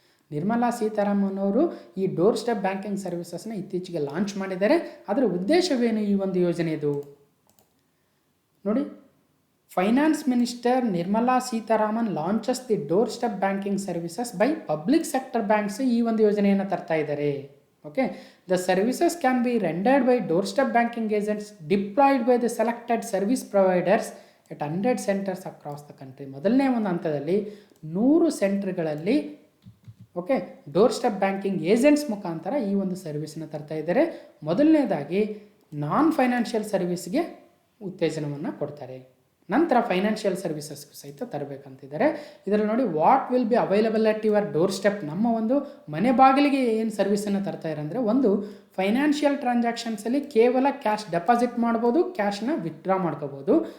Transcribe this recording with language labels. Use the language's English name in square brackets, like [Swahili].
[Kannada] ನಿರ್ಮಲಾ ಸೀತಾರಾಮನ್ ಅವರು ಈ door step banking ಸರ್ವಿಸಸ್ನ ಇತ್ತೀಚೆಗೆ ಲಾಂಚ್ ಮಾಡಿದ್ದಾರೆ. ಅದರ ಉದ್ದೇಶವೇನು ಈ ಒಂದು ಯೋಜನೆಯದು? ನೋಡಿ, [English] finance minister Nirmala Sitharaman launches the doorstep banking services by public sector banks [Kannada] ಈ ಒಂದು ಯೋಜನೆಯನ್ನು ತರ್ತಾ ಇದ್ದಾರೆ. [English] Okay, the services can be rendered by doorstep banking agents deployed by the selected service providers at 100 centers across the country. [Kannada] ಮೊದಲನೇ ಒಂದು ಹಂತದಲ್ಲಿ 100 ಸೆಂಟರ್ಗಳಲ್ಲಿ okay door step banking agents ಮುಖಾಂತರ ಈ ಒಂದು ಸರ್ವಿಸ್ನ ತರ್ತಾ ಇದ್ದಾರೆ. ಮೊದಲನೇದಾಗಿ ನಾನ್ ಫೈನಾನ್ಷಿಯಲ್ ಸರ್ವಿಸ್ಗೆ ಉತ್ತೇಜನವನ್ನು ಕೊಡ್ತಾರೆ. ನಂತರ ಫೈನಾನ್ಷಿಯಲ್ ಸರ್ವಿಸಸ್ಗೂ ಸಹಿತ ತರಬೇಕಂತಿದ್ದಾರೆ. ಇದರಲ್ಲಿ ನೋಡಿ, [English] what will be available at your doorstep, [Kannada] ನಮ್ಮ ಒಂದು ಮನೆ ಬಾಗಿಲಿಗೆ ಏನು ಸರ್ವಿಸನ್ನು ತರ್ತಾ ಇದ್ದಾರೆ ಅಂದರೆ, ಒಂದು ಫೈನಾನ್ಷಿಯಲ್ ಟ್ರಾನ್ಸಾಕ್ಷನ್ಸಲ್ಲಿ ಕೇವಲ ಕ್ಯಾಶ್ ಡೆಪಾಸಿಟ್ ಮಾಡ್ಬೋದು, ಕ್ಯಾಶ್ನ ವಿತ್ಡ್ರಾ ಮಾಡ್ಕೋಬೋದು.